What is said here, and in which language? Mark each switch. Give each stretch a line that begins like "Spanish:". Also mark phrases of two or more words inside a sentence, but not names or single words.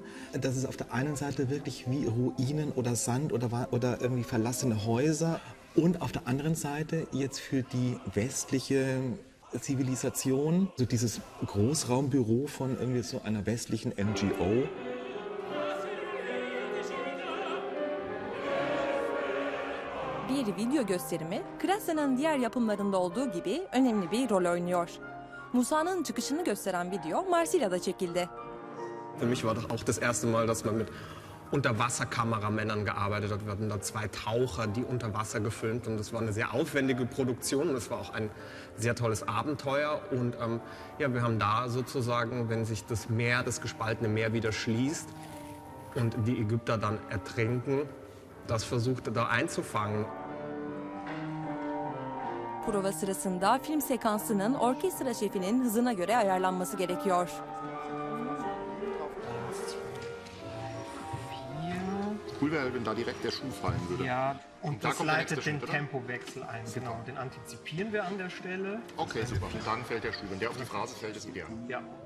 German: Das ist auf der einen Seite wirklich wie Ruinen oder Sand oder irgendwie verlassene Häuser. Und auf der anderen Seite jetzt für die westliche Zivilisation, so dieses Großraumbüro von irgendwie so einer westlichen NGO.
Turkish: Bir video gösterimi, Kratzer'ın diğer yapımlarında olduğu gibi önemli bir rol oynuyor. Musa'nın çıkışını gösteren video Marsilya'da çekildi.
German: Für mich war das auch das erste Mal, dass man mit Unterwasserkameramännern gearbeitet hat. Wir hatten da 2 Taucher, die unter Wasser gefilmt, und das war eine sehr aufwendige Produktion und es war auch ein sehr tolles Abenteuer. Und wir haben da sozusagen, wenn sich das Meer, das gespaltene Meer wieder schließt und die Ägypter dann ertrinken, das versucht da einzufangen.
Turkish: Prova sırasında film sekansının orkestra şefinin hızına göre ayarlanması gerekiyor.
German: Cool wäre, wenn da direkt der Schuh fallen würde. Ja, und das leitet den Tempowechsel ein. Genau, den antizipieren wir an der Stelle. Okay, super. Und dann fällt der Schuh. Wenn der auf die Phrase fällt, ist ideal. Ja.